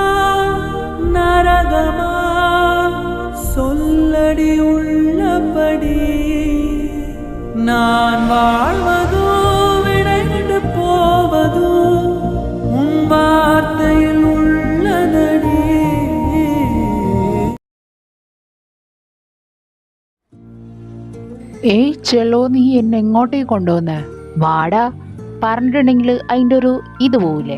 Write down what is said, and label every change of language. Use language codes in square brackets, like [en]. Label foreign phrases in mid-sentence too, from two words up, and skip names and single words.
[ta] நரகமா சொல்லடி உள்ளபடி நான் வாழ்வதோ விடைந்து போவதோ உன் வார்த்தையில் உள்ளதடி. [ml] ചെലോ, നീ എന്നെ എങ്ങോട്ടേക്ക് കൊണ്ടുവന്നേ? വാടാ. പറഞ്ഞിട്ടുണ്ടെങ്കിൽ അതിൻ്റെ ഒരു ഇത് പോവില്ലേ?